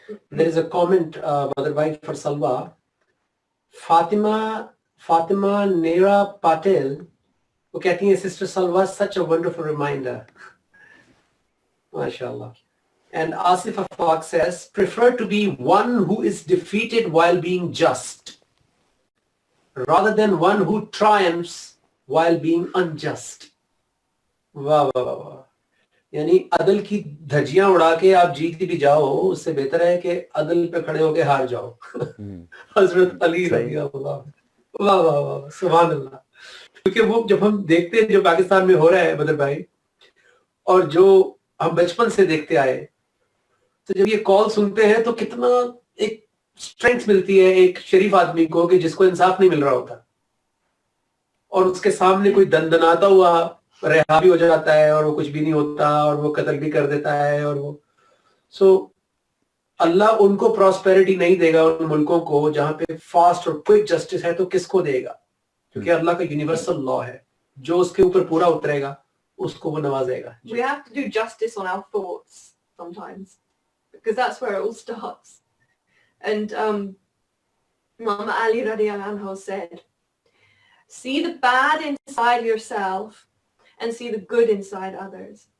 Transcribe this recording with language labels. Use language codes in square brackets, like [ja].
[en] There is a comment, Mother Bhai, for Salwa. Fatima Nera Patel, [hi] वो कहती है, [en] Sister Salwa, such a wonderful reminder. MashaAllah. And Asif Afaq says, prefer to be one who is defeated while being just, rather than one who triumphs while being unjust. [hi] वाह वाह वाह वाह, यानी अदल की धज्जियां उड़ा के आप जीत भी जाओ, उससे बेहतर है कि अदल पे खड़े होके हार जाओ. हजरत अली रज़ी अल्लाह, वाह वाह वाह, सुभान अल्लाह. क्योंकि वो जब हम देखते हैं जो पाकिस्तान में हो रहा है बदर भाई, और जो हम बचपन से देखते आए, तो जब ये कॉल सुनते हैं तो कितना एक स्ट्रेंथ मिलती है एक शरीफ आदमी को कि जिसको इंसाफ नहीं मिल रहा होता, और उसके सामने कोई दंदनाता हुआ रिहा भी हो जाता है और वो कुछ भी नहीं होता और वो कत्ल भी कर देता है. और वो अल्लाह उनको प्रॉस्पेरिटी नहीं देगा उन मुल्कों को जहां पे फास्ट और क्विक जस्टिस है, तो किसको देगा? क्योंकि अल्लाह का यूनिवर्सल लॉ है, जो उसके ऊपर पूरा उतरेगा उसको वो नवाजेगा. [en] We have to do justice on our thoughts sometimes, because that's where it all starts. And Imam Ali radiallahu anhu said, see the bad inside yourself and see the good inside others.